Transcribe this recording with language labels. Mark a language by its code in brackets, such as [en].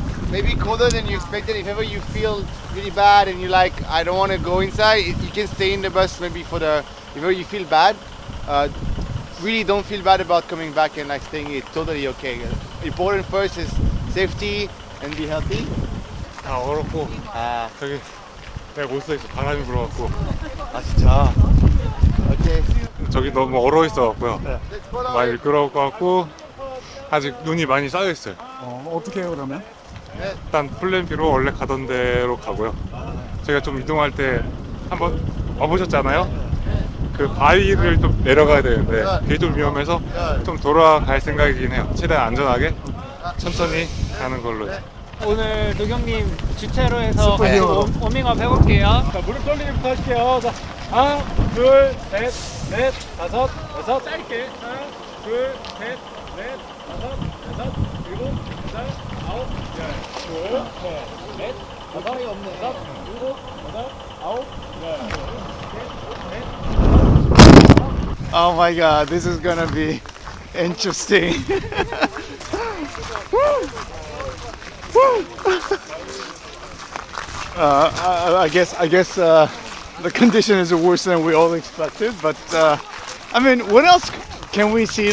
[en] Maybe colder than you expected. If ever you feel really bad and you're like, I don't want to go inside, you can stay in the bus maybe for if ever you feel bad. Really don't feel bad about coming back and like staying. It's totally okay. Important first is safety and be healthy. [ko] 다 얼었고 저기 내가 못 서 있어. 바람이 불어갖고 진짜? 오케이. 저기 너무 얼어 있어갖고요. [en] Let's follow [ko] 많이 [en] it. [ko] 미끄러울 것 같고 아직 눈이 많이 쌓여 있어요. 어떻게 해요 그러면? 일단 플랜 B로 원래 가던 데로 가고요. 제가 좀 이동할 때 한번 와보셨잖아요. 그 바위를 좀 내려가야 되는데 그게 좀 위험해서 좀 돌아갈 생각이긴 해요. 최대한 안전하게 천천히 가는 걸로. 오늘 노경님 주최로 해서 같이 워밍업 해볼게요. 자, 무릎 돌리기부터 할게요. 자, 하나, 둘, 셋, 넷, 다섯, 여섯. 짧게. 하나, 둘, 셋, 넷, 다섯, 여섯, 일곱, 여덟, 아홉, 열. 둘, 셋, 넷, 다섯, 여섯, 일곱, 여덟, 아홉, 열. 둘, 셋, 넷, 다섯. [en] Oh my god, this is gonna be interesting. I guess the condition is worse than we all expected, but I mean, what else can we see?